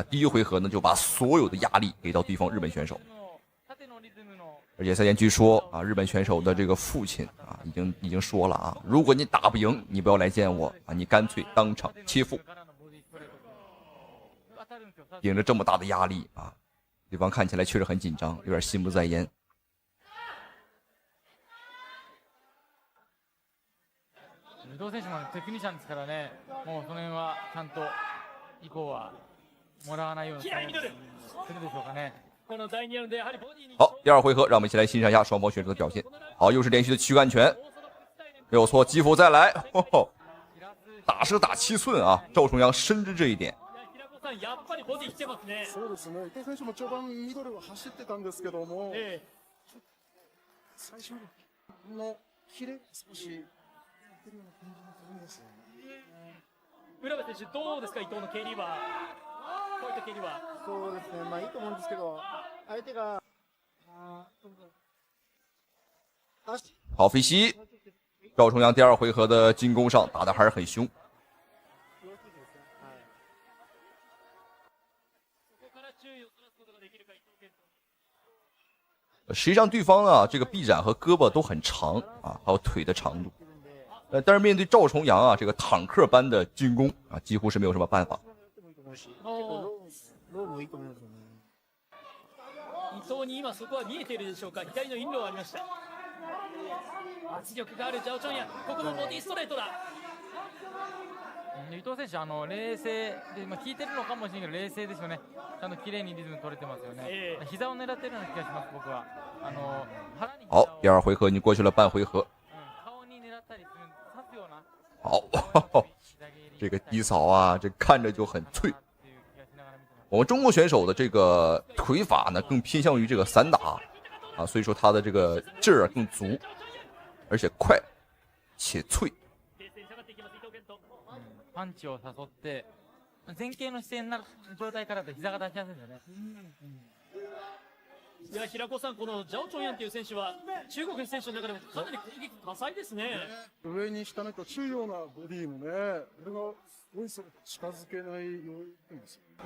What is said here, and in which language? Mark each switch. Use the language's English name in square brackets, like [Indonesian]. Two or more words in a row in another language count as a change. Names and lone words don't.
[Chinese] 第一回合呢就把所有的壓力給到對方日本選手，而且賽前據說啊，日本選手的這個父親啊已經說了啊，如果你打不贏，你不要來見我啊，你乾脆當場切腹。頂着這麼大的壓力啊，對方看起來確實很緊張，有點心不在焉。 [Japanese] 伊藤選手もテクニシャンですからね、もうその辺はちゃんと以降はもらわないようにするでしょうかね。 [Chinese] 好，第二回合，讓我們一起來欣賞一下雙方選手的表現。好，又是連續的軀幹拳，沒有錯，擊負再來，打是打7寸啊！趙重陽深知這一點。 [Japanese] そうですね。伊藤選手も序盤ミドルを走ってたんですけども、最初のキレ少し浦部選手どうですか、伊藤の蹴りは、こういった蹴りは。そうですね、まあいいと思うんですけど、相手が [Chinese] 好飛膝，趙重陽第二回合的進攻上打得還是很兇。實際上對方啊，這個臂展和胳膊都很長啊，還有腿的長度。但是面對趙重陽啊，這個坦克般的進攻啊，幾乎是沒有什麼辦法。 [Japanese] 当に今そこは見えているでしょうか。左のインローがありました。圧力があるジャオチョンヤン、ここもボディストレートだ。伊藤選手、冷静で、効いてるのかもしれないけど冷静ですよね。ちゃんと綺麗にリズム取れてますよね。膝を狙ってるような気がします、僕は。 [Chinese] 好，第二回合已经过去了半回合。好，这个低扫啊，这看着就很脆。我们中国选手的这个腿法呢，更偏向于这个散打啊，所以说他的这个劲儿更足，而且快且脆。 [Japanese] パンチを誘って前傾の姿勢になる状態からだと膝が出しやすいですよね。いや平子さん、このジャオチョンヤンという選手は中国の選手の中でもかなり攻撃多彩ですね。上に下にと中央なボディもね、これがすごいそれ近づけない要因ですよね。